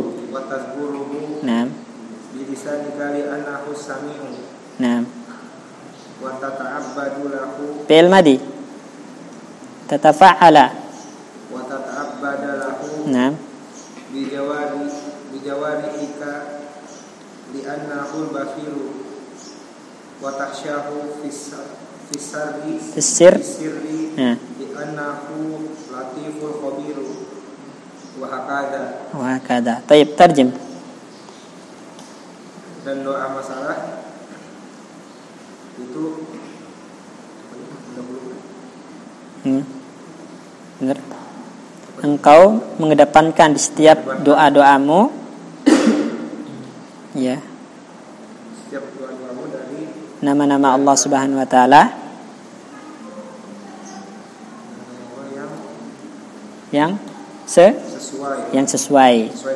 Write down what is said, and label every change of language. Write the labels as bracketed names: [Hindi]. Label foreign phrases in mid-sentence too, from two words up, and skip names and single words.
[Arabic] Nah. Nah. وتتعبد له. فعل ماضي. تتفاعل. وتتعبد له. Nah. بجوارك لأنه البصير وتخشاه في السر لأنه اللطيف الخبير وهكذا. طيب، ترجم. [Indonesian] Dan doa masalah itu benar. Engkau mengedepankan di setiap doa-doamu, ya, setiap doa-doamu dari nama-nama Allah [Arabic] سبحانه وتعالى [Indonesian] yang sesuai.